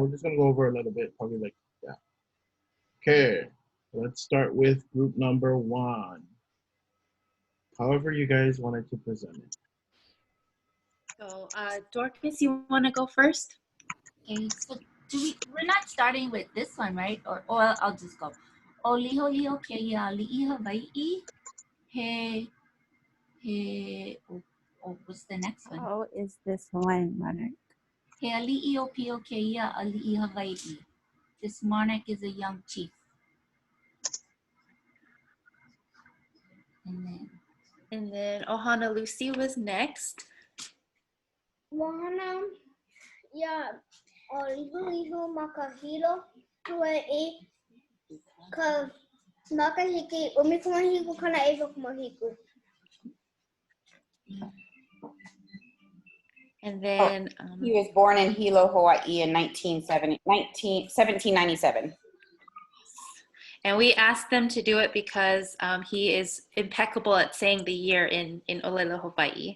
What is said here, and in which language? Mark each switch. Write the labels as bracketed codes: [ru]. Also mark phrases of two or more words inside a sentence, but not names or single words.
[en] We're just gonna go over a little bit, probably like yeah. Okay, let's start with group number 1. However you guys wanted to present it. So, Dorcas, you want to go first? Okay, so we're not starting with this one, right? Or I'll just go. [haw] O Liholiho keia aliʻi Hawaiʻi. [en] What's the next one? How is this Hawaiian monarch? [haw] He aliʻi o pio keia aliʻi Hawaiʻi. [en] This monarch is a young chief. And then And then Ohana Lucy was next. [haw] Wahana ia o Liholiho makahilo Hawaiʻi ka makahiki umikumahiku kana eva kumahiku. [en] And then he was born in Hilo, Hawaii in 1797. And we asked them to do it because he is impeccable at saying the year in [haw] ʻŌLELO, Hawaii.